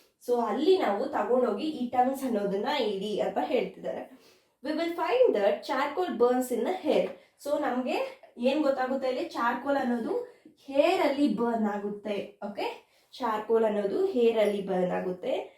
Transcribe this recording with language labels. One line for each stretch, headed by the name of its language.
Kannada: So ಅಲ್ಲಿ ನಾವು ತಗೊಂಡೋಗಿ ಈ ಟಂಗ್ಸ್ ಅನ್ನೋದನ್ನ ಇಡಿ ಅಂತ ಹೇಳ್ತಿದ್ದಾರೆ.
English: We will find that charcoal burns in the hair.
Kannada: So ನಮ್ಗೆ ಏನ್ ಗೊತ್ತಾಗುತ್ತೆ ಇಲ್ಲಿ? ಚಾರ್ಕೋಲ್ ಅನ್ನೋದು ಹೇರ್ ಅಲ್ಲಿ ಬರ್ನ್ ಆಗುತ್ತೆ. ಓಕೆ, ಚಾರ್ಕೋಲ್ ಅನ್ನೋದು ಹೇರ್ ಅಲ್ಲಿ ಬರ್ನ್ ಆಗುತ್ತೆ.